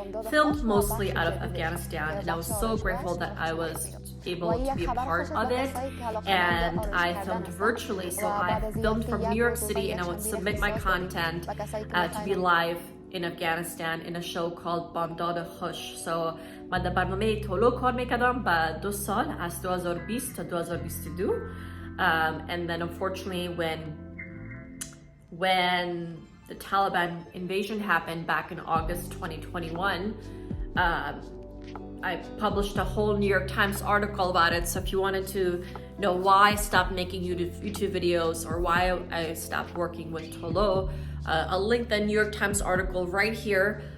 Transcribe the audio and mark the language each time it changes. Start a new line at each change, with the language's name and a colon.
English: Filmed mostly out of Afghanistan, and I was so grateful that I was able to be a part of it, and I filmed virtually. So I filmed from New York City, and I would submit my content to be live in Afghanistan in a show called Bandad Khush.
Persian: So من در برنامه تولو کار میکردم با 2 سال از 2020 تا 2022.
English: And then unfortunately when the Taliban invasion happened back in August 2021, I published a whole New York Times article about it. So if you wanted to know why I stopped making YouTube videos or why I stopped working with Tolo, I'll link the New York Times article right here.